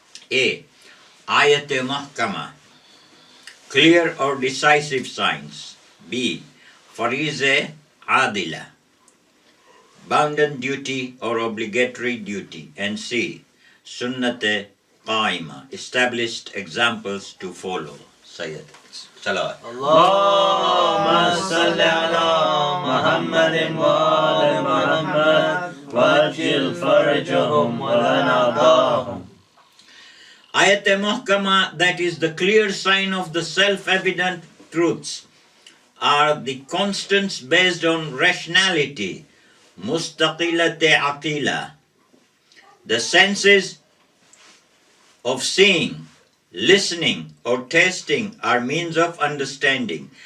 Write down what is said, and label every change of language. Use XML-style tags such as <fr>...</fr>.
<en>A. Ayat-e mahkama, clear or decisive signs. B. Farize adila, bounden duty or obligatory duty. And C. Sunnate qaima, established examples to follow. Sayyid. Salawat.</en> <ar>اللهم صل على محمد وآل محمد وأجل فرجهم ولنعطاهم.</ar> <en>Ayat-e Muhkama, that is the clear sign of the self-evident truths, are the constants based on rationality. Mustaqilate aqila. The senses of seeing, listening or tasting are means of understanding.</en>